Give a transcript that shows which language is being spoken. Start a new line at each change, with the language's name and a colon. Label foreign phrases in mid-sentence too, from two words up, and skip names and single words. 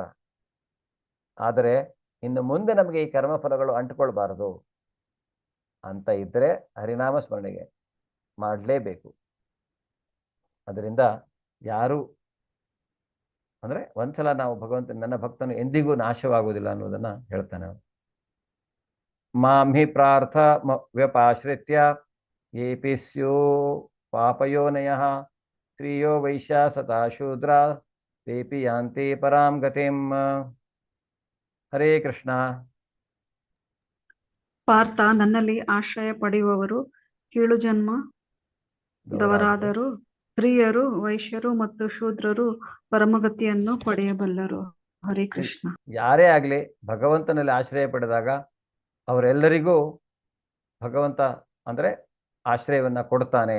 Kannada: ಆದರೆ ಇನ್ನು ಮುಂದೆ ನಮಗೆ ಈ ಕರ್ಮ ಫಲಗಳು ಅಂಟ್ಕೊಳ್ಬಾರದು ಅಂತ ಇದ್ರೆ ಹರಿನಾಮ ಸ್ಮರಣೆಗೆ ಮಾಡಲೇಬೇಕು. ಅದರಿಂದ ಯಾರು ಅಂದ್ರೆ ಒಂದ್ಸಲ ನಾವು ಭಗವಂತ ನನ್ನ ಭಕ್ತನು ಎಂದಿಗೂ ನಾಶವಾಗುವುದಿಲ್ಲ ಅನ್ನೋದನ್ನ ಹೇಳ್ತಾನೆ ಅವನು.
Sanskrit: ಮಾಂ ಹಿ ಪ್ರಾರ್ಥ ವ್ಯಪಾಶ್ರಿತ್ಯ ಯೇಪಿ ಸ್ಯೋ ಪಾಪಯೋನಯಃ ಸ್ತ್ರೀಯೋ ವೈಶ್ಯ ಸತಾ ಶೂದ್ರ ತೇಪಿ ಯಾಂತಿ ಪರಾಂ ಗತಿಂ.
Kannada: ಹರೇ ಕೃಷ್ಣ. ಪಾರ್ಥ, ನನ್ನಲ್ಲಿ ಆಶ್ರಯ ಪಡೆಯುವವರು ಕೀಳು ಜನ್ಮದವರಾದರೂ ಸ್ತ್ರೀಯರು, ವೈಶ್ಯರು ಮತ್ತು ಶೂದ್ರರು ಪರಮಗತಿಯನ್ನು ಪಡೆಯಬಲ್ಲರು. ಹರೇ ಕೃಷ್ಣ. ಯಾರೇ ಆಗ್ಲಿ ಭಗವಂತನಲ್ಲಿ ಆಶ್ರಯ ಪಡೆದಾಗ ಅವರೆಲ್ಲರಿಗೂ ಭಗವಂತ ಅಂದ್ರೆ ಆಶ್ರಯವನ್ನ ಕೊಡ್ತಾನೆ.